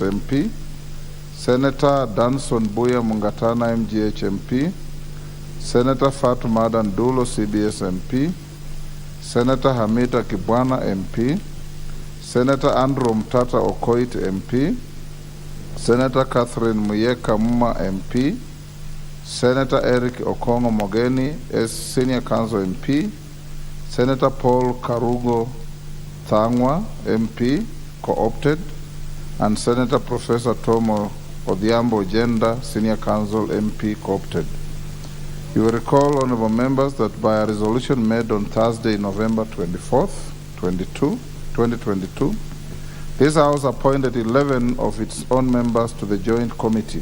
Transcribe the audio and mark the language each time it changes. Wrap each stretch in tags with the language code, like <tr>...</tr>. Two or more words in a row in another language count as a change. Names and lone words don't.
<en>MP; Senator Danson Buya Mungatana, MGH, MP; Senator Fatuma Dandulo, CBS, MP; Senator Hamita Kibwana, MP; Senator Andrew Mtata Okoit, MP; Senator Catherine Muyeka Muma, MP; Senator Eric Okongo Mogeni, as Senior Counsel, MP; Senator Paul Karugo Thangwa, MP, co-opted; and Senator Professor Tomo Odhiambo Jenda, Senior Counsel, MP, co-opted. You will recall, honorable members, that by a resolution made on Thursday, November 24th, 2022, this House appointed 11 of its own members to the joint committee.</en>